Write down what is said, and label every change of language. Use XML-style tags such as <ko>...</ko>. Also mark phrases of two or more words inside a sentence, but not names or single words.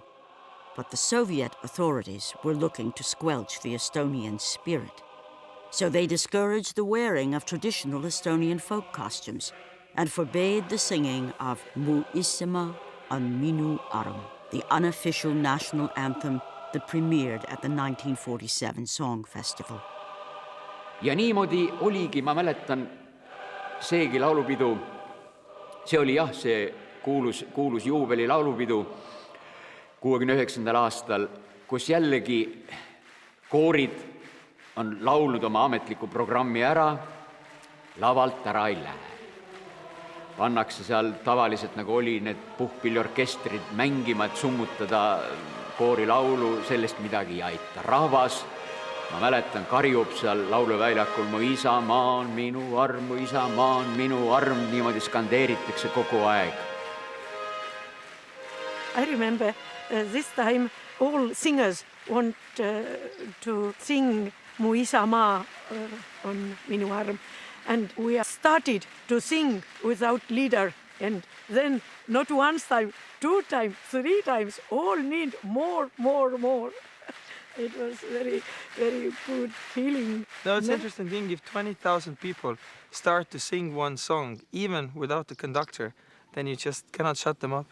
<en>But the Soviet authorities were looking to squelch the Estonian spirit. So they discouraged the wearing of traditional Estonian folk costumes and forbade the singing of Mu Isamaa on Minu Arm, the unofficial national anthem that premiered at the 1947 Song Festival.</en> <et>Ja niimoodi oligi, ma mäletan, seegi laulupidu, see oli jah, see kuulus juubeli laulupidu 69. aastal, kus jällegi koorid on laulnud oma ametliku programmi ära, lavalt ära ei lähe. Pannakse seal tavaliselt, nagu oli need puhkpilliorkestrid mängima, et summutada koori laulu, sellest midagi ei aita. Rahvas, ma mäletan, karjub seal lauluväljakul, mu isamaa on minu arm, mu isamaa on minu arm, niimoodi skandeeritakse kogu aeg.</et> <en>I remember this time all singers want to sing Mu isamaa on minu arm. And we started to sing without leader. And then not one time, 2 times, 3 times, all need more. It was very, very good feeling. No, it's interesting thing, if 20,000 people start to sing one song, even without the conductor, then you just cannot shut them up.</en>